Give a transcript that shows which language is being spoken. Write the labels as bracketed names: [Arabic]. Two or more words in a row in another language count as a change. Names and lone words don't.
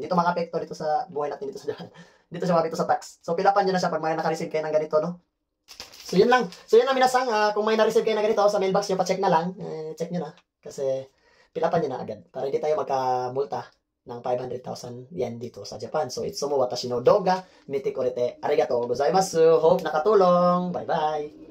[Filipino] Dito makapekto dito sa buhay natin dito sa Japan. Dito siya makapekto sa tax. So, pilapan nyo na siya pag may naka-receive kayo ng ganito, no? So, yun lang. So, yun lang minasang. Kung may na-receive kayo na ganito sa mailbox nyo, pa-check na lang. Check nyo na. Kasi, pilapan nyo na agad. Para hindi tayo magka-multa ng 500,000 yen dito sa Japan. So, [Japanese] いつも私の動画、見てくれてありがとうございます. [Filipino] Hope nakatulong. Bye-bye!